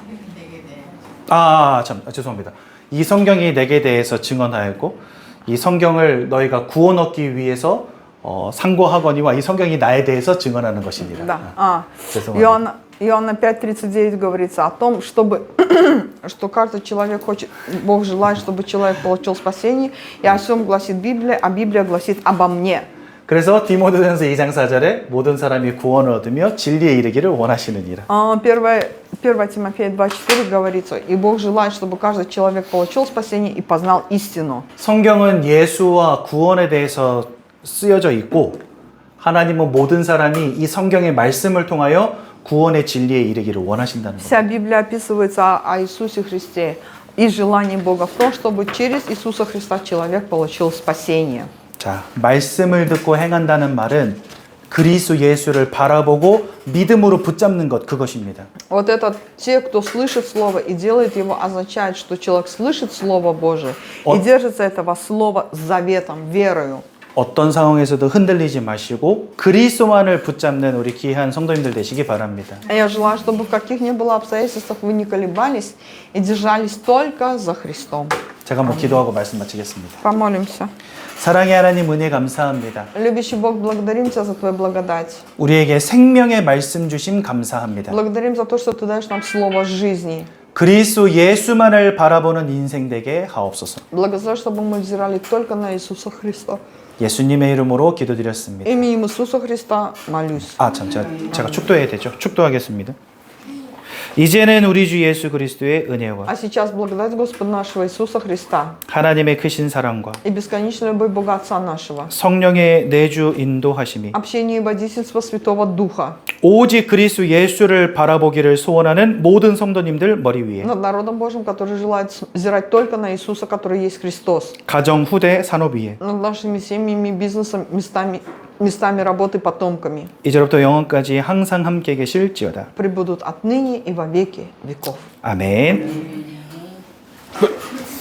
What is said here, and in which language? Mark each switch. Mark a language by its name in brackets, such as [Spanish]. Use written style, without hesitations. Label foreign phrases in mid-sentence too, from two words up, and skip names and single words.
[Korean] 죄송합니다. 이 성경이 내게 대해서 증언하였고 이 성경을 너희가 구원 얻기 위해서 상고하거니와 이 성경이 나에 대해서 증언하는 것이니라. [Russian] Да. [Korean] 죄송합니다. [Russian] Иоанна 5:39 говорится о том, чтобы, что каждый человек хочет, Бог желает, чтобы человек получил спасение, и о всем гласит Библия, а Библия гласит обо мне. [Korean] 그래서 디모데전서 2장 4절에 모든 사람이 구원을 얻으며 진리에 이르기를 원하시느니라. [Russian] 1 Тимофея 2:4 говорится, и Бог желает, чтобы каждый человек получил спасение и познал истину. [Korean] 성경은 예수와 구원에 대해서 쓰여져 있고 하나님은 모든 사람이 이 성경의 말씀을 통하여 구원의 진리에 이르기를 원하신다는 겁니다. [Russian] Вся Библия описывается о Иисусе Христе, и желание Бога в том, чтобы через Иисуса Христа человек получил спасение. [Korean] 자, 말씀을 듣고 행한다는 말은 그리스도 예수를 바라보고 믿음으로 붙잡는 것, 그것입니다. [Russian] Вот это те, кто слышит Слово и делает его, означает, что человек слышит Слово Божие и держится этого Слова с заветом, верою. [Korean] 어떤 상황에서도 흔들리지 마시고 그리스도만을 붙잡는 우리 귀한 성도님들 되시기 바랍니다. [Russian] Я желаю, чтобы в каких ни было обстоятельствах вы не колебались и держались только за Христом. [Korean] 제가 한번 기도하고 말씀 마치겠습니다. [Russian] Помолимся. [Korean] 사랑의 하나님 은혜 감사합니다. [Russian] Любящий Бог, благодарим Тебя за Твою благодать. [Korean] 우리에게 생명의 말씀 주심 감사합니다. [Russian] Благодарим за то, что Ты даешь нам слово жизни. [Korean] 그리스도 예수만을 바라보는 인생 되게 하옵소서. [Russian] Благослови, чтобы мы взирали только на Иисуса Христа. [Korean] 예수님의 이름으로 기도드렸습니다. [Russian] Именем Иисуса Христа молюсь. [Korean] 제가 축도해야 되죠. 축도하겠습니다. 이제는 우리 주 예수 그리스도의 은혜와 [Russian] А сейчас благодать Господа нашего Иисуса Христа [Korean] 하나님의 크신 사랑과 [Russian] и бесконечная любовь Бога Отца нашего, [Korean] 성령의 내주 인도하심이 [Russian] общение и водительство Святого Духа [Korean] 오직 그리스도 예수를 바라보기를 소원하는 모든 성도님들 머리 위에 [Russian] над народом Божьим, который желает взирать только на Иисуса, который есть Христос, [Korean] 가정 후대 산업 위에 [Russian] над нашими семьями, бизнесом, местами местами работы потомками, [Korean] 이제로부터 영원까지 항상 함께 계실지어다. [Russian] пребудут отныне и во веки веков. [Korean] 아멘.